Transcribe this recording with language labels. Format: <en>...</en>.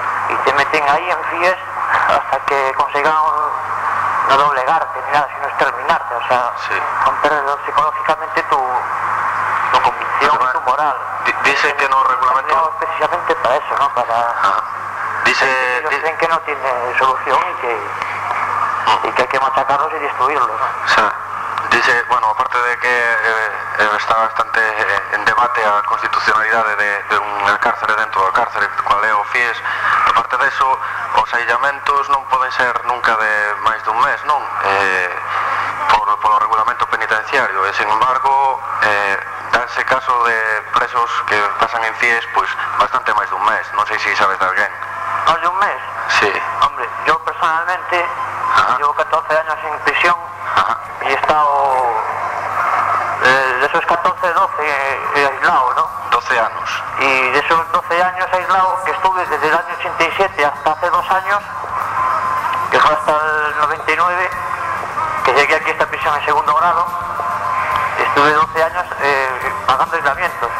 <es>Y te meten ahí en FIES hasta que consigan no doblegarte ni nada, sino exterminarte. O sea, romper psicológicamente tu convicción, pues, tu moral. Dice que no reglamento. No, precisamente para eso, ¿no? Para. Dice. Dicen que no tiene solución y que hay que machacarlos y destruirlos, ¿no? Sí. Dice, bueno, aparte de que está bastante en debate</es> <gl>a constitucionalidad de un cárcere dentro do cárcere, cual é o FIES,</gl> <es>aparte de eso,</es> <gl>os aillamentos non poden ser nunca de máis dun mes, non? Por o regulamento penitenciario. E, sin embargo, danse caso de presos que pasan en FIES, pues, bastante máis dun mes. Non sei se sabes de alguén.</gl> <es>¿Más de un mes? Sí. Hombre, yo personalmente llevo 14 años en prisión. Ajá. Y he estado de esos 14, 12 aislado, ¿no? 12 años. Y de esos 12 años aislado, que estuve desde el año 87 hasta hace dos años, que fue hasta el 99, que llegué aquí a esta prisión en segundo grado, estuve 12 años pagando aislamientos.</es>